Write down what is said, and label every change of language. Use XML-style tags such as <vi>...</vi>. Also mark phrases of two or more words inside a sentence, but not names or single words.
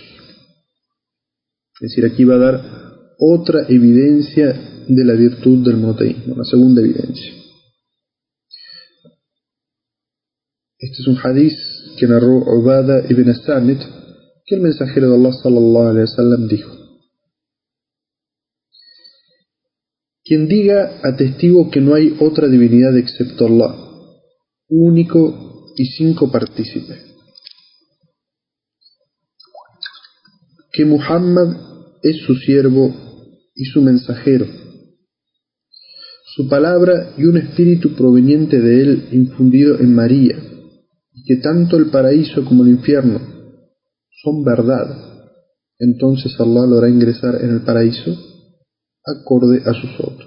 <es>Es decir, aquí va a dar otra evidencia de la virtud del monoteísmo, la segunda evidencia. Este es un hadiz que narró Ubada ibn Samit, que el mensajero de Allah</es> <ar>صلى الله عليه وسلم</ar> <es>dijo: quien diga atestigo que no hay otra divinidad excepto Allah, único y sin copartícipe, que Muhammad es su siervo y su mensajero, su palabra y un espíritu proveniente de él infundido en María, y que tanto el paraíso como el infierno son verdad, entonces Allah lo hará ingresar en el paraíso acorde a sus obras.</es>